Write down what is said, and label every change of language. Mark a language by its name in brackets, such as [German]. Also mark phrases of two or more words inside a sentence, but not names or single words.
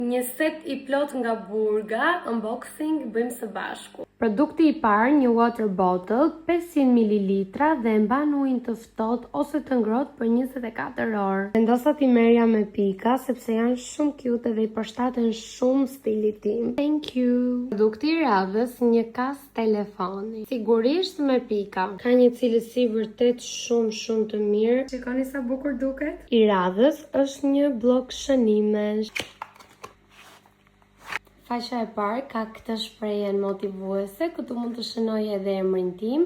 [Albanian] Një set i plot nga Burga, unboxing bëjmë së bashku. Produkti i parë, një [English] water bottle, [Albanian] 500 ml dhe mban ujin të ftohtë ose të ngrohtë për 24 orë. Vendosa t'i merrja me pika sepse janë shumë cute dhe i përshtaten shumë stilit tim. [English] Thank you. [Albanian] Produkti i radhës, një kas telefoni. Sigurisht me pika. Ka një cilësi vërtet shumë të mirë. Shikoni sa bukur duket. I radhës është një blok shënimesh. Faqja e parë ka këtë shprehje motivuese, këtu mund të shënoj edhe emrin tim.